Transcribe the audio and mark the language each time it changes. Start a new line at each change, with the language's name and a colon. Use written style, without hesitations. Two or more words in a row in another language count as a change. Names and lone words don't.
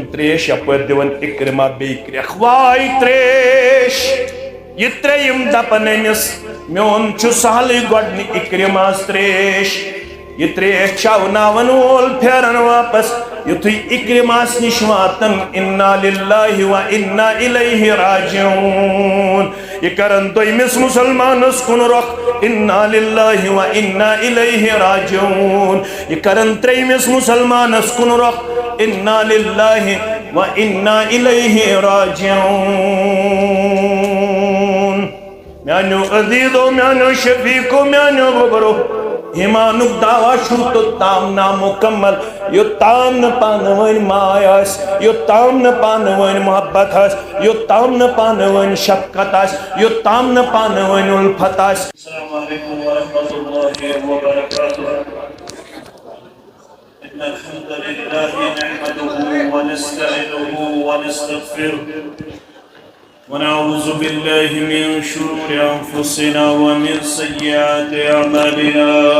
Kashmiri: ترٛیش یپٲرۍ دِوان اِکرما بیٚیہِ کرٛٮ۪کھ واے ترٛیش یہِ ترٛیٚیِم دپان أمِس میون چھُ سہلٕے گۄڈنہِ اِکرماس ترٛیش یہ ترٛیش چاوناون وول پھیرن واپس یُتھُے اِکرماس نِش واتن
Arabic: اِنا لِلّٰہِ و اِنا اِلیہِ راجعوٗن
Kashmiri: یہ کرن دوٚیمِس مُسلمانس کُن رۄخ
Arabic: اِنا لِلّٰہِ و اِنا اِلیہِ راجعوٗن
Kashmiri: یہ کرن ترٛیٚیمِس مُسلمانس کُن رۄخ
Arabic: اِنا لِلّٰہِ و اِنا اِلیہِ راجعوٗن
Kashmiri: میانیو عزیزو میانیو شفیقو میانیو گوبرو ایمانک دعویٰ چھو تو تام نامکمل یو تام نہ پانوین مائی آس یو تام نہ پانوین محبت آس یو تام نہ پانوین شفقت آس یو تام نہ پانوین الفت آس.
Arabic: السلام علیکم ورحمۃ اللہ وبرکاتہ. إن الحمد لله نحمده ونستعينه ونستغفره ونعوذ بالله من شرور أنفسنا ومن سيئات أعمالنا.